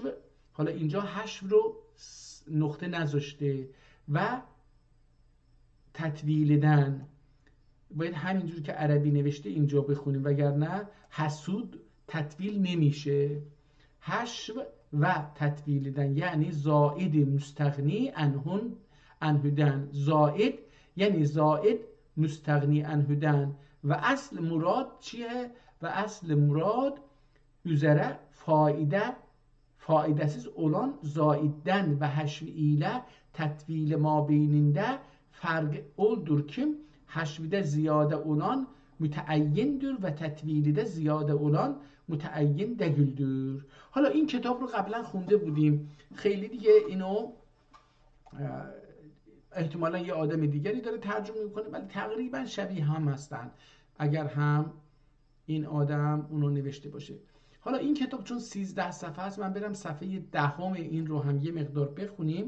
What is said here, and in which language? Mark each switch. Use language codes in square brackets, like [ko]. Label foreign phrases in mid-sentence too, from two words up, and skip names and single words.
[fa] حالا اینجا حشو رو نقطه نذاشته و تطویل دن باید همینجور که عربی نوشته اینجا بخونیم، وگرنه حسود تطویل نمیشه. [ota] حشو و تطویل دن یعنی زائد مستغنی انهدن، زائد یعنی زائد مستغنی انهدن. [fa] و اصل مراد چیه؟ [ota] و اصل مراد üzere faidesiz olan zaidden ve haşv ile tetvil mabeyininde fark oldur ki haşvide ziyade olan müteayyindir ve tetvilide ziyade olan müteayyin değildir. [fa] حالا این کتاب رو قبلا خونده بودیم، خیلی دیگه اینو احتمالا یه آدم دیگری داره ترجمه میکنه ولی تقریبا شبیه هم هستن اگر هم این آدم اونو نوشته باشه. حالا این کتاب چون 13 صفحه است، من برم صفحه 10 این رو هم یه مقدار بخونیم.